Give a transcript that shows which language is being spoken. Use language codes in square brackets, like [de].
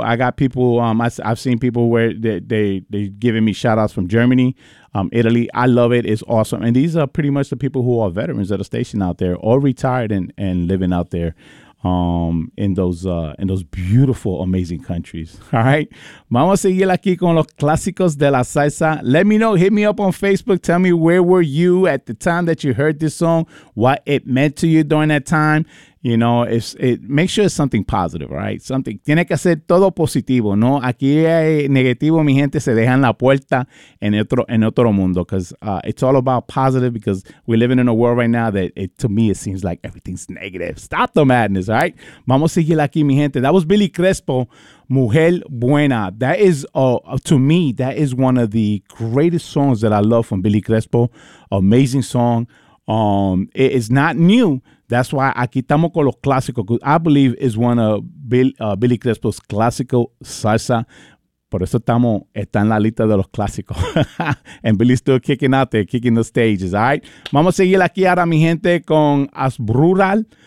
[en] I got people, I've seen people where they're giving me shout outs from Germany, Italy. I love it. It's awesome. And these are pretty much the people who are veterans that are stationed out there or retired and living out there in those beautiful, amazing countries. All right. [es] Vamos a seguir aquí con los clásicos de la salsa. [en] Let me know. Hit me up on Facebook. Tell me where were you at the time that you heard this song, what it meant to you during that time. You know, make sure it's something positive, right? [es] Something. Tiene que ser todo positivo, ¿no? Aquí hay negativo, mi gente, se dejan la puerta en otro mundo. [en] Because it's all about positive because we're living in a world right now that, to me, it seems like everything's negative. Stop the madness, right? [es] Vamos a seguir aquí, mi gente. [en] That was Billy Crespo, Mujer Buena. That is, to me, that is one of the greatest songs that I love from Billy Crespo. Amazing song. It is not new. That's why [es] aquí estamos con los clásicos, [en] because I believe is one of Billy Crespo's classical salsa. [es] Por eso está en la lista de los clásicos. [en] And Billy's still kicking out there, kicking the stages, all right? [es] Vamos a seguir aquí ahora, mi gente, con Asbrural.